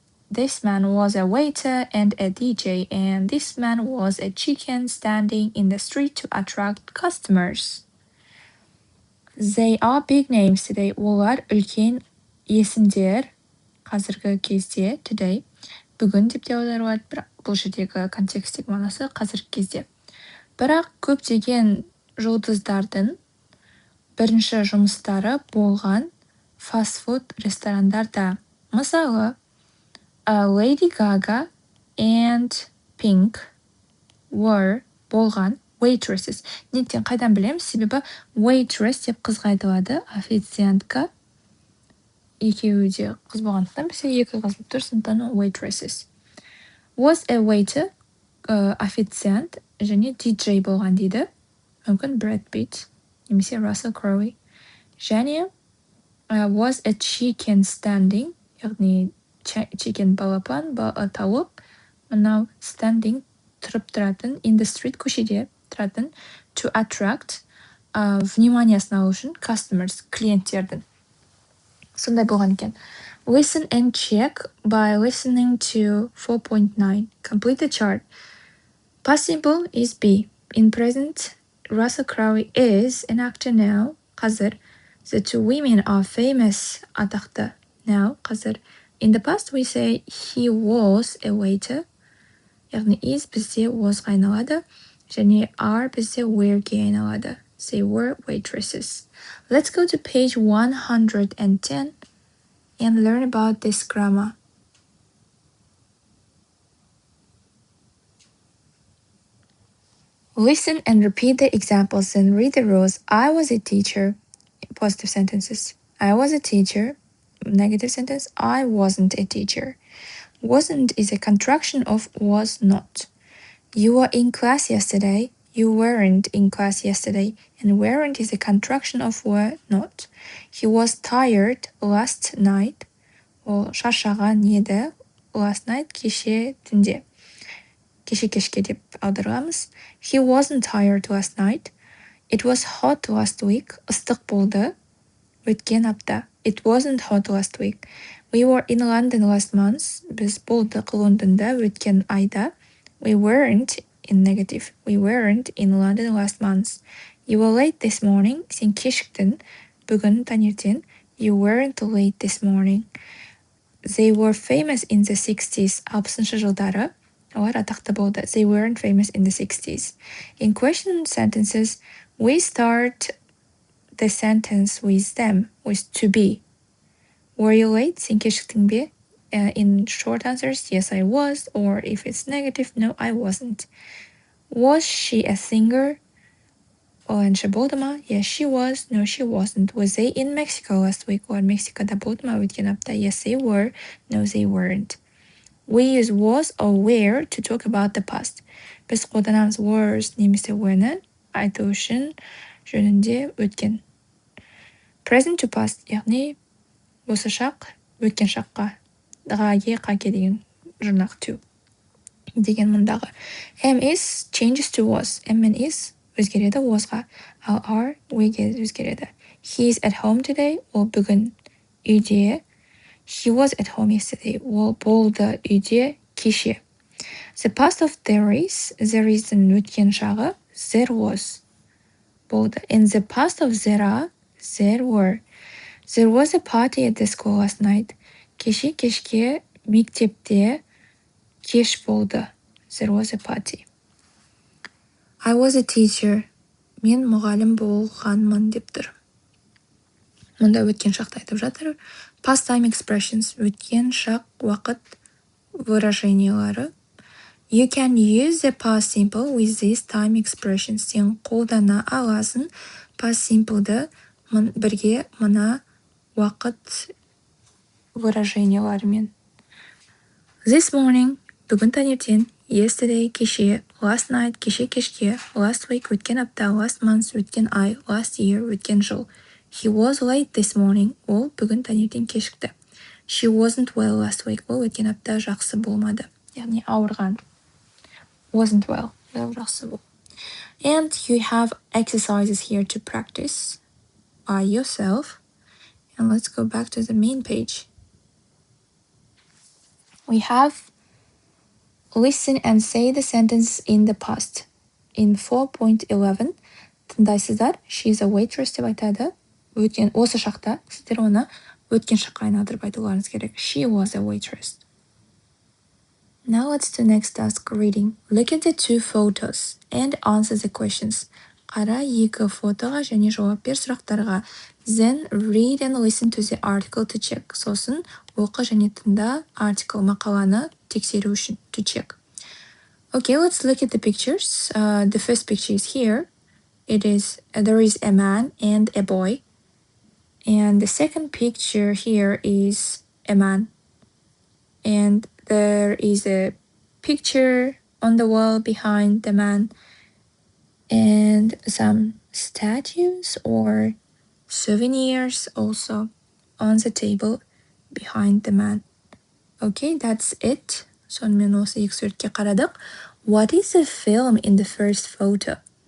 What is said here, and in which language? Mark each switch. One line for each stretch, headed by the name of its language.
English: This man was a waiter and a DJ, and this man was a chicken standing in the street to attract customers. They are big names today.
Kazakh: Олар үлкен есімдер қазіргі кезде, today, бүгін деп те аударылады, бірақ бұл жердегі контекстік мағынасы қазіргі кезде. Бірақ көптеген жұлдыздардың бірінші жұмыстары болған фастфуд ресторандарда. Мысалы,
English: Lady Gaga and Pink were болған waitresses.
Kazakh: Неттен қайдан білеміз? Себебі waitress деп қызға айтылады, официантка. Екеуі де қыз болғандықтан бізде екі қыз болып тұр, сондықтан waitresses.
English: Was a waiter,
Kazakh: официант, және DJ болған дейді. Мүмкін Brad Pitt, немесе Russell Crowe. Және
English: was a chicken standing,
Kazakh: яғни chicken балапан, тауық, мынау standing, тұрып тұратын,
English: in the street,
Kazakh: көшеде тұратын,
English: to attract,
Kazakh: вниманиясын алу үшін, customers, клиенттердің. Сондай болған екен.
English: Listen and check by listening to 4.9. Complete the chart. Past simple is be. In present, Russell Crowe is an actor now.
Kazakh: Қазір.
English: The two women are famous.
Kazakh: Атақты.
English: Now.
Kazakh: Қазір.
English: In the past, we say he was a waiter.
Kazakh: Яғни is бізде wasға айналады. Және are бізде wereге айналады.
English: They were waitresses. Let's go to page 110 and learn about this grammar. Listen and repeat the examples and read the rules. I was a teacher. Positive sentences. I was a teacher. Negative sentence. I wasn't a teacher. Wasn't is a contraction of was not. You were in class yesterday. You weren't in class yesterday. And weren't is a contraction of were not. He was tired last night.
Kazakh: Ол шаршаған еді
English: last night,
Kazakh: кеше түнде. Кеше кешке деп аударамыз.
English: He wasn't tired last night. It was hot last week.
Kazakh: Ыстық болды өткен апта.
English: It wasn't hot last week. We were in London last month.
Kazakh: Біз болдық Лондонда өткен айда.
English: We weren't in negative. We weren't in London last month. You were late this morning.
Kazakh: Сен кешіктің бүгін таңертең.
English: You weren't late this morning. They were famous in the 60s.
Kazakh: 60 жылдары. Олар атақты болды.
English: They weren't famous in the 60s. In question sentences, we start the sentence with them, with to be. Were you late?
Kazakh: Сен кешіктің бе?
English: In short answers, yes, I was. Or if it's negative, no, I wasn't. Was she a singer?
Kazakh: Ол әнші болды ма?
English: Yes, she was. No, she wasn't. Was they in Mexico last week?
Kazakh: Олар Мексикада болды ма өткен апта?
English: Yes, they were. No, they weren't. We use was or were to talk about the past.
Kazakh: Біз қолданамыз was немесе where'ні айту үшін жөнінде өткен. Present to past, яғни осы шақ өткен шаққа. Ға деген жұрнақ to. Деген мұндағы.
English: Am is changes to was.
Kazakh: Am мен is өзгереді wasға. Ал are we'ге өзгереді.
English: He is at home today.
Kazakh: Ол бүгін үйде.
English: He was at home yesterday.
Kazakh: Ол болды үйде кеше. The past of there is'дің өткен шағы there was болды.
English: In the past of there were. There was a party at the school last night.
Kazakh: Кешке мектепте кеш болды.
English: There was a party. I was a teacher.
Kazakh: Мен мұғалім болғанмын деп тұр. Мұнда өткен шақты айтып жатыр.
English: Past time expressions.
Kazakh: Өткен шақ уақыт выражениялары.
English: You can use the past simple with these time expressions.
Kazakh: Сен қолдана аласың past simple'ды бірге мына уақыт выраженияларымен.
English: This morning,
Kazakh: бүгін таңертең,
English: yesterday, кеше, last night, кешке, last week,
Kazakh: өткен апта,
English: last month,
Kazakh: өткен ай,
English: last year,
Kazakh: өткен жыл.
English: He was late this morning.
Kazakh: Ол бүгін таңертең кешікті.
English: She wasn't well last week.
Kazakh: Ол өткен апта жақсы болмады. Яғни ауырған. Wasn't well. Жақсы бол.
English: And you have exercises here to practice by yourself. And let's go back to the main page. We have listen and say the sentence in the past. In 4.11, тыңдайсыздар, she is a waitress
Kazakh: деп айтады. Өткен осы шақта, сіздер оны өткен шаққа айналдырып айтуларыңыз керек.
English: She was a waitress. Now let's do next task, reading. Look at the two photos and answer the questions.
Kazakh: Қара екі фотоға және жауап бер сұрақтарға.
English: Then read and listen to the article to check.
Kazakh: Сосын оқы және тыңда article мақаланы тексеру үшін
English: to check. Okay, let's look at the pictures. The first picture is here. There is a man and a boy. And the second picture here is a man. And there is a picture on the wall behind the man. And some statues or souvenirs also on the table behind the man. Okay, that's it.
Kazakh: Сонымен осы екі суретке қарадық.
English: What is the film in the first photo?